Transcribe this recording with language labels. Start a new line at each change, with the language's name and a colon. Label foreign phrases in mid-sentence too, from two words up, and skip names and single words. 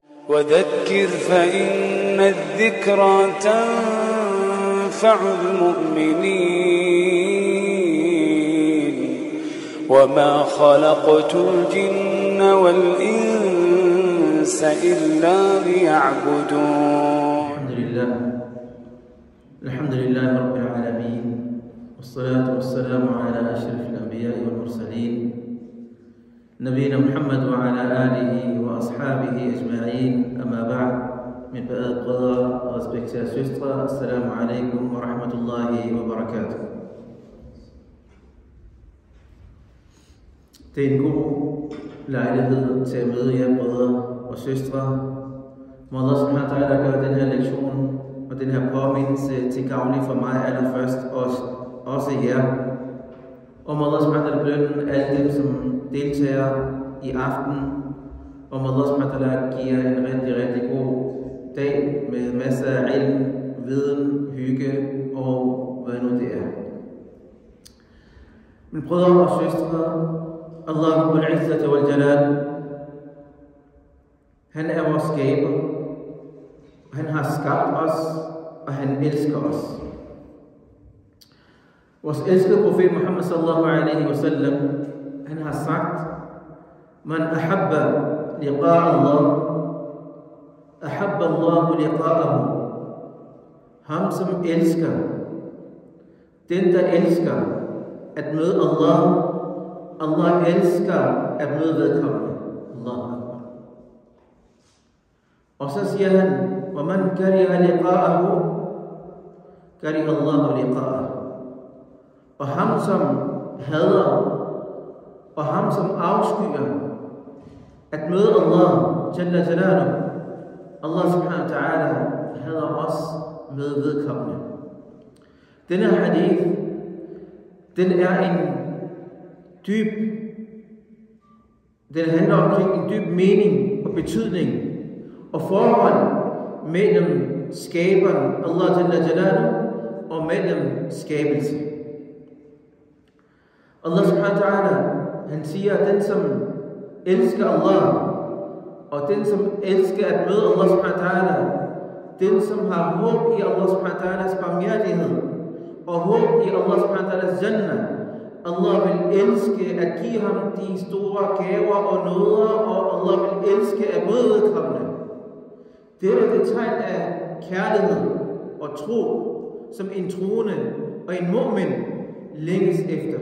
Arabic: وذكر فإن الذكرى تنفع المؤمنين وما خلقت الجن والإنس إلا ليعبدون. الحمد لله رب العالمين، والصلاة والسلام على أشرف الأنبياء والمرسلين نبينا محمد وعلى آله وأصحابه أجمعين. أما بعد، من
Danish: brødre og respekterede søstre,
Arabic: السلام عليكم ورحمة الله وبركاته.
Danish: Det er en god lejlighed til at møde jer brødre og søstre. Må Allah
Arabic: سبحانه وتعالى
Danish: gøre den her lektion og den her påmindelse til gavnlig for mig allerførst, også jer. Og må Allah
Arabic: سبحانه وتعالى
Danish: belønne alle dem, som deltager i aften. Og må Allah
Arabic: سبحانه وتعالى
Danish: give en rigtig god dag med masser af ilm, viden, hygge og hvad nu det er. Men brødre og søstre,
Arabic: الله رب العزة والجلال,
Danish: han er vores skaber. Han har skabt os, og han elsker os. Vores elskede profet Muhammad
Arabic: صلى الله عليه وسلم,
Danish: han har sagt:
Arabic: من أحب لقاء الله أحب الله لقاءه.
Danish: Ham som elsker, den der elsker at møde Allah, Allah elsker at møde vedkommende. Allah. Og så siger han:
Arabic: ومن كره لقاءه كره الله لقاءه.
Danish: Og ham som hader, og ham som afskyer at møde Allah
Arabic: جل جلاله,
Danish: Allah
Arabic: سبحانه وتعالى
Danish: hader os med vedkommende. Denne hadith, den er den handler omkring en dyb mening og betydning og forhold mellem skaberen Allah
Arabic: جل جلاله
Danish: og mellem skabelse.
Arabic: الله سبحانه وتعالى,
Danish: han siger, at den som elsker Allah, og den som elsker at møde Allah
Arabic: سبحانه وتعالى,
Danish: den som har håb i Allah
Arabic: سبحانه وتعالى
Danish: barmhjertighed, og håb i Allah
Arabic: سبحانه وتعالى
Danish: jannah, Allah vil elske at give ham de store gaver og nåder, og Allah vil elske at møde vedkommende. Det er det tegn af kærlighed og tro, som en troende og en mu'min længes efter.